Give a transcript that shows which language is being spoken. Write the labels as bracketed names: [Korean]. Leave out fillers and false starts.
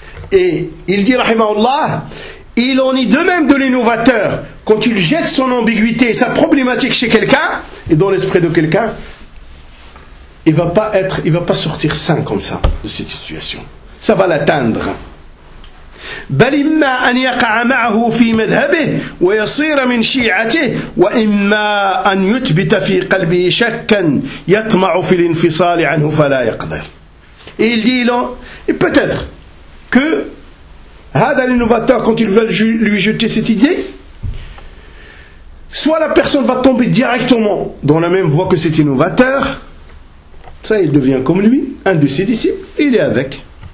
[French] Et il dit rahimahullah, il en est de même de l'innovateur quand il jette son ambiguïté, sa problématique chez quelqu'un et dans l'esprit de quelqu'un, il va pas sortir sain comme ça de cette situation. Ça va l'atteindre. [Arabic] بل إما أن يقع معه في مذهبه ويصير من شيعته، وإما أن يثبت في قلبه شكا يطمع في الانفصال عنه فلا يقدر. [French] Il dit là, peut-être que Hadal innovateur, quand il va lui jeter cette idée, soit la personne va tomber directement dans la même voie que cet innovateur, ça il devient comme lui, un de ses disciples, il est avec.